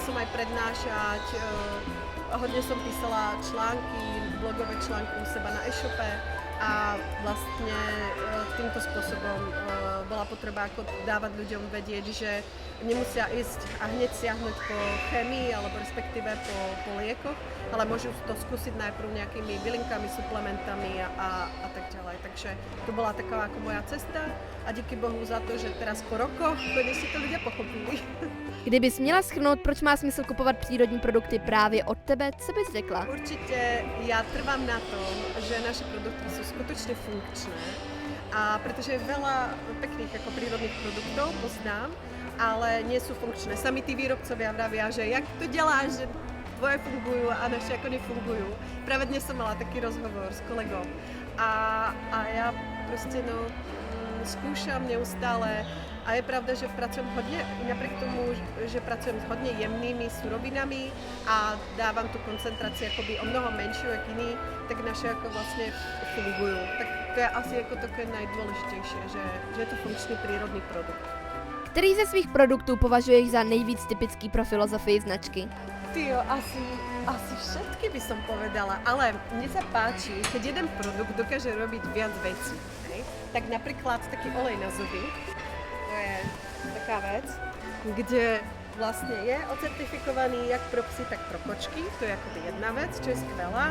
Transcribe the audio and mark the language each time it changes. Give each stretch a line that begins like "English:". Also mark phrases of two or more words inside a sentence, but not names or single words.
Slovak: som aj prednášať, hodne som písala články, blogové články u seba na e-shope a vlastne týmto spôsobom bola potreba ako dávať ľuďom vedieť, že nemusia ísť a hneď siahnuť po chemii alebo respektíve po liekoch, ale môžu to skúsiť najprv nejakými bylinkami, suplementami a tak ďalej. Takže to bola taká ako moja cesta a díky Bohu za to, že teraz po rokoch konečne to ľudia pochopili.
Czech: Kdybys měla shrnout, proč má smysl kupovat přírodní produkty právě od tebe, co bys řekla?
Slovak: Určite ja trvám na tom, že naše produkty sú skutočne funkčné a pretože je veľa pekných ako prírodných produktov, poznám, ale nie sú funkčné. Sami tí výrobcovia vravia, že
Czech: jak to děláš,
Slovak: že tvoje fungujú a naše ako nefungujú. Práve dnes som mala taký rozhovor s kolegou a ja proste skúšam neustále a je pravda, že pracujem hodne, napriek tomu, že pracujem s hodne jemnými surovinami a dávam tú koncentráciu akoby o mnoho menšiu jak iný, tak naše ako vlastne fungujú. Tak to je asi ako také najdôležitejšie, že je to funkčný prírodný produkt.
Czech: Který ze svých produktů považuješ za nejvíc typický pro filozofii značky? Tyjo,
Slovak: asi všetky by som povedala, ale mne sa páči, keď jeden produkt dokáže robiť viac vecí. Hej? Tak napríklad taký olej na zuby, to je taká vec, kde vlastne je ocertifikovaný
Czech: jak pro psy, tak pro kočky,
Slovak: to je akoby jedna vec, čo je skvelá.